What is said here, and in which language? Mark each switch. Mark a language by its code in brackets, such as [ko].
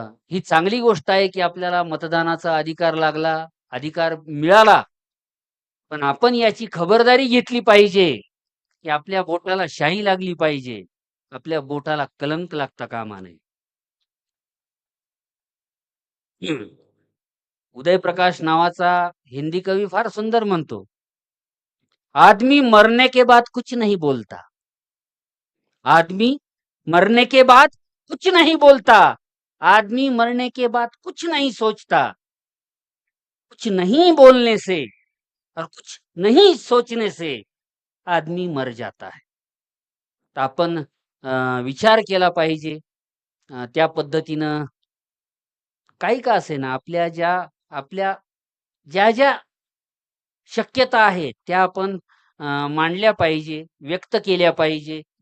[mr] ही चांगली गोष्ट आहे की आपल्याला मतदानाचा अधिकार लागला, अधिकार मिळाला. पण आपण याची खबरदारी घेतली पाहिजे की आपल्या बोटाला शाई लागली पाहिजे, आपल्या बोटाला कलंक लागता कामा नये. [hi] उदय प्रकाश [mr] नावाचा हिंदी कवी फार सुंदर म्हणतो, [hi] आदमी मरने के बाद कुछ नहीं बोलता, आदमी मरने के बाद कुछ नहीं बोलता, आदमी मरने के बाद कुछ नहीं सोचता. कुछ नहीं बोलने से और कुछ नहीं सोचने से आदमी मर जाता है. [mr] तर आपण विचार केला पाहिजे. त्या पद्धतीनं काही का असेना आपल्या ज्या ज्या शक्यता आहेत त्या आपण मांडल्या पाहिजे, व्यक्त केल्या पाहिजे.